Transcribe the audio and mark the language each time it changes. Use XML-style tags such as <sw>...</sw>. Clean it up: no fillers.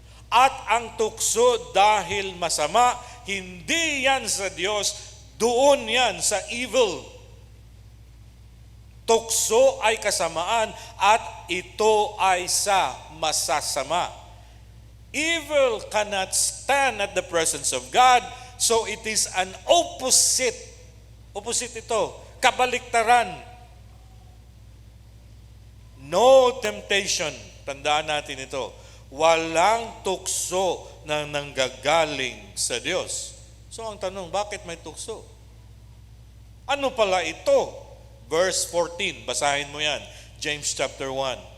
<tl>At ang tukso dahil masama, hindi yan sa Diyos, doon yan sa evil. Tukso ay kasamaan at ito ay sa masasama.</tl> <en>Evil cannot stand at the presence of God, so it is an opposite.</en> <tl>Opposite ito, kabaliktaran.</tl> <en>No temptation,</en> <tl>tandaan natin ito, walang tukso na nanggagaling sa Diyos. So ang tanong, bakit may tukso? Ano pala ito? Verse 14, basahin mo yan. James chapter 1.</tl>